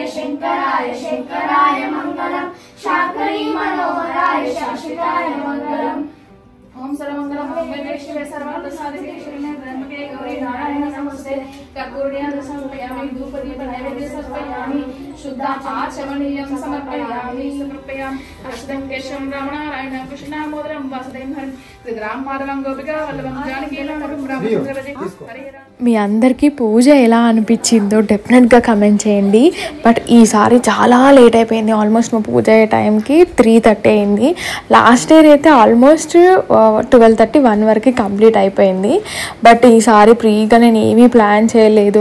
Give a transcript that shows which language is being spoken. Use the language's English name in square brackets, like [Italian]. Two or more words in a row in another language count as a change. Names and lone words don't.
[Sanskrit] शंकराय शंकराय मंगलम शांकरी मनोहराय शाश्वताय मंगलम ओम सर्वमंगल मंगले शिवे सर्वार्थ साधिके शरण्ये त्र्यंबके गौरी नारायणी नमस्ते कर्पूरेण समर्पयामि धूपदीप नैवेद्य समर्पयामि शुद्ध आचमनीयं समर्पयामि समर्पयामि अष्टम केशवं रामनारायण कृष्णामोदरं वासुदेवं हरिं त्रिग्राम माधवं गोपिका वल्लभं जानकीनन्दनं ब्रह्मचर्यवदे हरे राम। [Telugu] మీ అందరికీ పూజ ఎలా అనిపించిందో డెఫినెట్గా కమెంట్ చేయండి. బట్ ఈసారి చాలా లేట్ అయిపోయింది. ఆల్మోస్ట్ మా పూజ అయ్యే టైంకి 3:30 అయింది. [English] last year [Telugu] అయితే ఆల్మోస్ట్ 12:30 1 వరకు కంప్లీట్ అయిపోయింది. బట్ ఈసారి ఫ్రీగా నేను ఏమీ ప్లాన్ చేయలేదు.